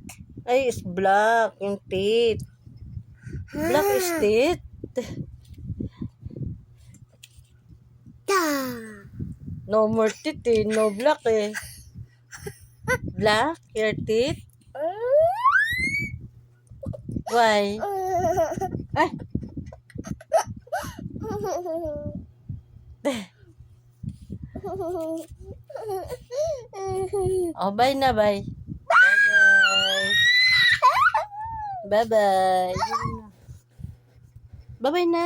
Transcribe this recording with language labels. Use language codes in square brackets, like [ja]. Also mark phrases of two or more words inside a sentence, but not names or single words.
[en] Ay, it's black yung teeth. Black is teeth. No more teeth eh. No black eh. Black, your teeth? Why? Ay, oh, bye na, bye. Bye-bye. Bye-bye. Bye-bye na.